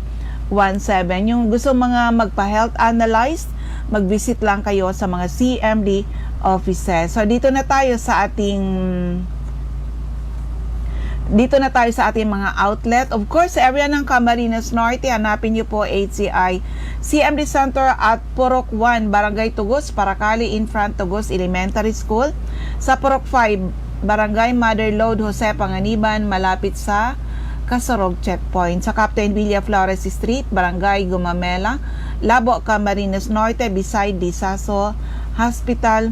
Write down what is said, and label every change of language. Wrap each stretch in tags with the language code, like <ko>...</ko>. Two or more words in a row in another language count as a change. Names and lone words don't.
<tl>Yung gusto mga magpa-health analyzed, mag-visit lang kayo sa mga CMD offices. So dito na tayo sa ating mga outlet. Of course, sa area ng Camarines Norte, hanapin niyo po HCI CMD Center at Purok 1, Barangay Tugos, Paracali,</tl> <en>in front</en> <tl>Tugos Elementary School. Sa Purok 5, Barangay Mother Lode Jose Panganiban, malapit sa Kasorog Checkpoint. Sa Captain Villa Flores Street, Barangay Gumamela, Labo, Camarines Norte, beside Disaso Hospital.</tl>